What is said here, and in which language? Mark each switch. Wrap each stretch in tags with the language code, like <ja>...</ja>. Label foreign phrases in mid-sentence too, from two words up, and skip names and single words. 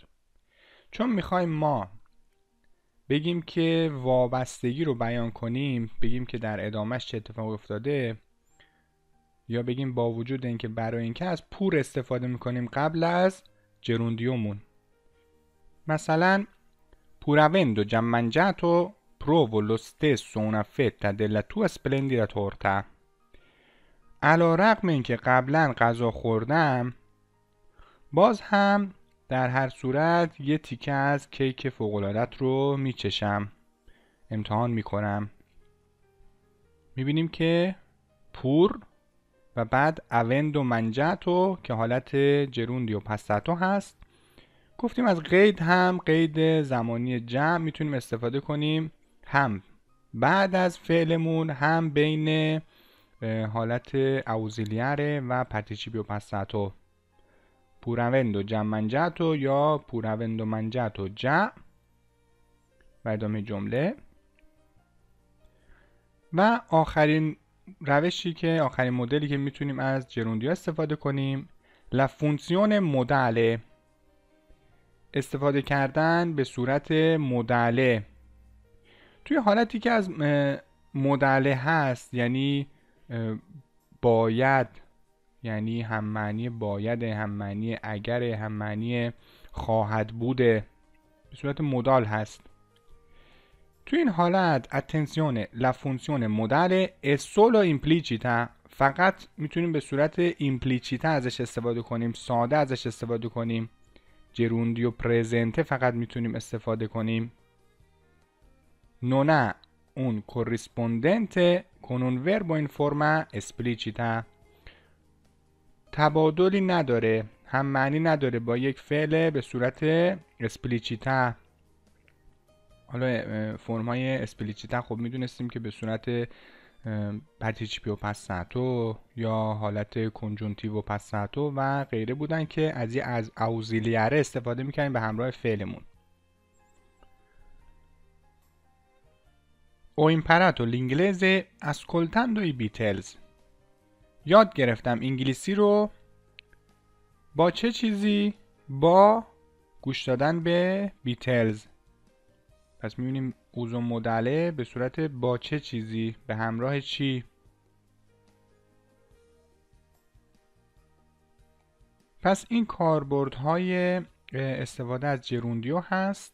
<fa>چون میخوایم ما بگیم که وابستگی رو بیان کنیم، بگیم که در ادامهش چه اتفاقی افتاده، یا بگیم با وجود اینکه برای اینکه از پور استفاده میکنیم قبل از جروندیومون.</fa> <it>مثلا pur avendo già mangiato provo lo stesso una fetta della tua splendida torta.</it> <fa>علی‌رغم اینکه قبلا غذا خوردم باز هم در هر صورت یه تیکه از کیک فوق‌العاده‌ت رو میچشم، امتحان میکنم. میبینیم که پور و بعد</fa> <it>avendo mangiato</it> <fa>که حالت</fa> <it>gerundio passato</it> <fa>هست. گفتیم از قید هم قید زمانی جمع میتونیم استفاده کنیم، هم بعد از فعلمون هم بین حالت اوزیلیاره و</fa> <it>participio passato. pur avendo già mangiato یا pur avendo mangiato già</it> <fa>و ادامه جمله. و آخرین روشی که آخرین مدلی که میتونیم از جروندیو استفاده کنیم</fa> <it>la funzione modale،</it> <fa>استفاده کردن به صورت مدله. توی حالتی که از مدله هست یعنی باید، یعنی هم معنی باید، هم معنی اگر، هم معنی خواهد بوده، به صورت مدال هست. توی این حالت</fa> <it>attenzione la funzione modale è solo implicita،</it> <fa>فقط میتونیم به صورت ایمپلیچیتا ازش استفاده کنیم، ساده ازش استفاده کنیم.</fa> <it>gerundio presente</it> <fa>فقط میتونیم استفاده کنیم.</fa> <it>non ha un corrispondente con un verbo in forma esplicita،</it> <fa>تبادلی نداره، هم معنی نداره با یک فعل به صورت اسپلیچیتا. حالا</fa> <it>forma esplicita</it> <fa>خب میدونستیم که به صورت</fa> <it>participio passato</it> <fa>یا حالت</fa> <it>congiuntivo passato</it> <fa>و غیره بودن که از اوزیلیاره استفاده میکنیم به همراه فعلمون.</fa> <it>Ho imparato l'inglese ascoltando i Beatles.</it> <fa>یاد گرفتم انگلیسی رو با چه چیزی؟ با گوش دادن به بیتلز. پس میبینیم</fa> <it>uso modale</it> <fa>به صورت با چه چیزی، به همراه چی. پس این کاربردهای استفاده از جروندیو هست.</fa>